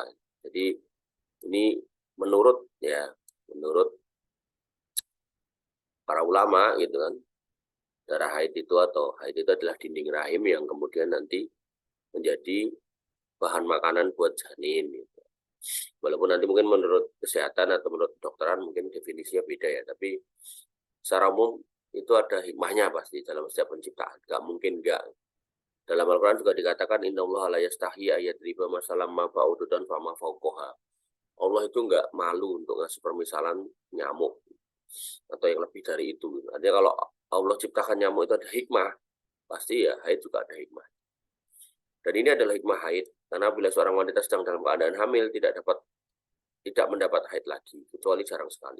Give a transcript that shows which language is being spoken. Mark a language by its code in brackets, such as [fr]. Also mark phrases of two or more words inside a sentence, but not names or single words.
[id] Jadi ini menurut para ulama gitu kan, darah haid itu atau haid itu adalah dinding rahim yang kemudian nanti menjadi bahan makanan buat janin gitu. Walaupun nanti mungkin menurut kesehatan atau menurut kedokteran mungkin definisinya beda ya, tapi secara umum itu ada hikmahnya pasti dalam setiap penciptaan. Gak mungkin enggak. Dalam Al-Quran juga dikatakan, [ar] إن الله لا يستحيي أن يضرب مثلا ما بعوضة فما فوقها. [id] Allah itu enggak malu untuk ngasih permisalan nyamuk atau yang lebih dari itu. Artinya kalau Allah ciptakan nyamuk itu ada hikmah, pasti ya haid juga ada hikmah. Dan ini adalah hikmah haid, karena bila seorang wanita sedang dalam keadaan hamil tidak mendapat haid lagi, kecuali jarang sekali.